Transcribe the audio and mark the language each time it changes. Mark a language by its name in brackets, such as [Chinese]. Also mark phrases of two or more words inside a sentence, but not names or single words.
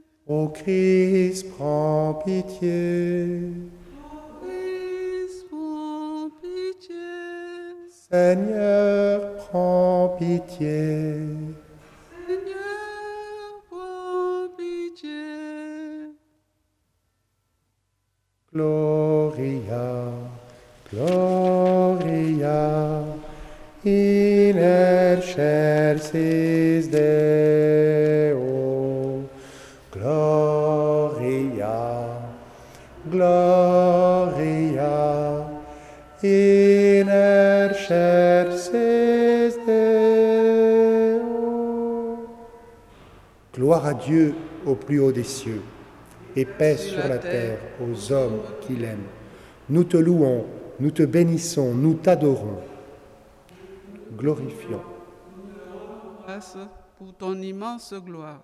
[French] Ô Christ, prends pitié. Christ, prends pitié. Seigneur, prends pitié. Seigneur, prends pitié. [Latin] Gloria, Gloria, in excelsis Deo. Gloria, Gloria, in excelsis Deo. [French] Gloire à Dieu au plus haut des cieux, et paix sur la terre aux hommes qui l'aiment. Nous te louons, nous te bénissons, nous t'adorons. Glorifions. Grâce pour ton immense gloire.